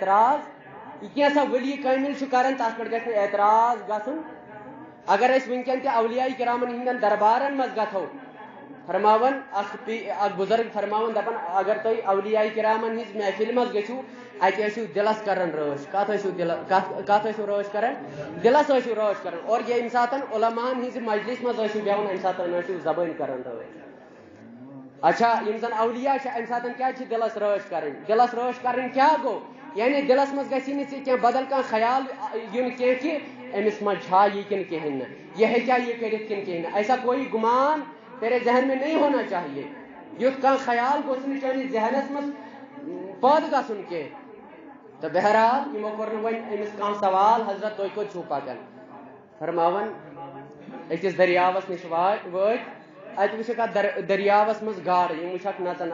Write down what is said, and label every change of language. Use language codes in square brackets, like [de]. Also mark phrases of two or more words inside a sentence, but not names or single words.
[ks] اعتراض یہ کینٛژھا ولی کامل چھُ کران تتھ پٮ۪ٹھ گژھِ نہٕ اعتراض گژھُن اگر اس ونکن تہ اولیاء کرامن ہندن دربارن مز گژھو فرماون اخ بزرگ فرماون دپان اگر تھی اولیاء کرامن ہز محفل مز گژھو اتہ ٲسِو دلس کران رٲچھ کتھ ٲسِو رٲچھ کران دلس ٲسِو رٲچھ کران اور یہ امہِ ساتن علماءن ہنٛزِ مجلس مز ٲسِو بیہوان امہِ ساتن ٲسِو زبٲنۍ کران رٲچھ اچھا یم زن اولیاء امہِ ساتن کیٛاہ چھِ دلس رٲچھ کرٕنۍ دلس رٲچھ کرٕنۍ کیٛاہ گوٚو یعنی دلس مز گژھی نہٕ ژےٚ کینٛہہ بدل کانٛہہ خیال یُن کینٛہہ کہ امس مز چھا یہ کن کہین نہ یہ ہیٚکیٛا یہ کٔرِتھ کن کہین نہ [ur] ایسا کوئی گمان تیرے ذہن میں نہیں ہونا چاہیے [ks] یُتھ کانٛہہ خیال گوٚژھ نہٕ چٲنِس ذہنس مز پٲدٕ گژھُن کینٛہہ تو بہرحال یمو کوٚر نہٕ وۄنۍ أمِس کانٛہہ سوال حضرت تُہۍ کوٚت چھُو پکان فرماون أکِس دٔریاوس نِش وٲتۍ اتہِ وٕچھکھ اتھ دٔریاوس منٛز گاڈٕ یِم وٕچھکھ نژان